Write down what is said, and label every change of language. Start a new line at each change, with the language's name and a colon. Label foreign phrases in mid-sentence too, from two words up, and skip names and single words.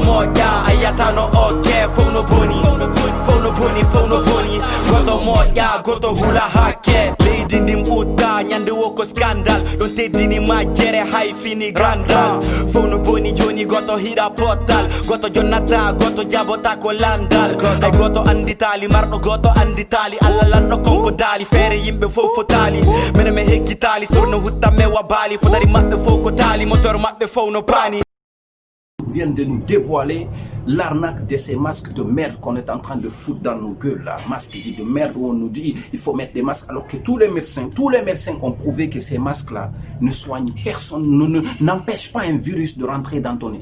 Fula: moƴƴa a yattano okke fono boni fono boni fono boni goto moƴƴa goto hula hakke leydi ndin ɓutta ñande wo ko scandal ɗon teddini majjere hay fini grandal fono boni joni goto hiɗa pottal goto jonnata goto jabota ko landal ay goto anditali marɗo goto anditali allah lanɗo konko daali feere yimɓe fof fotali minen mi hekkitali sorno huttamme wabali fodari maɓɓe fof ko taali moteur maɓɓe fof no paani.
French: Viennent de nous dévoiler l'arnaque de ces masques de merde qu'on est en train de foutre dans nos gueules là. Masques de merde où on nous dit il faut mettre des masques alors que tous les médecins ont prouvé que ces masques là ne soignent personne, n'empêchent pas un virus de rentrer dans ton nez.